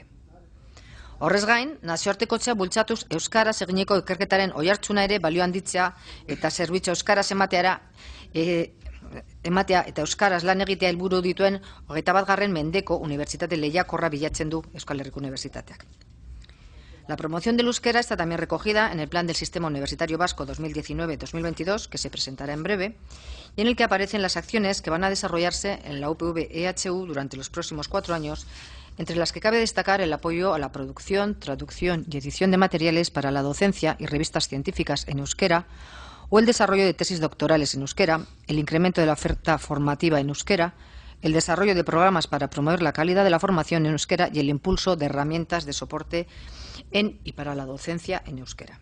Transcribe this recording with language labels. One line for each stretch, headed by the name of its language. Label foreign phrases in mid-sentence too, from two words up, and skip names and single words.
Basque: Horrez gain, nazioartekotzea bultzatuz euskaraz eginiko ikerketaren oihartzuna ere balio handitzea eta zerbitzu euskaraz ematea eta euskaraz lan egitea helburu dituen 21. mendeko unibertsitate lehiakorra bilatzen du Euskal Herriko Unibertsitateak.
Spanish: La promoción del euskera está también recogida en el Plan del Sistema Universitario Vasco 2019-2022, que se presentará en breve, y en el que aparecen las acciones que van a desarrollarse en la UPV-EHU durante los próximos 4 años, entre las que cabe destacar el apoyo a la producción, traducción y edición de materiales para la docencia y revistas científicas en euskera, o el desarrollo de tesis doctorales en euskera, el incremento de la oferta formativa en euskera, el desarrollo de programas para promover la calidad de la formación en euskera y el impulso de herramientas de soporte en y para la docencia en euskera.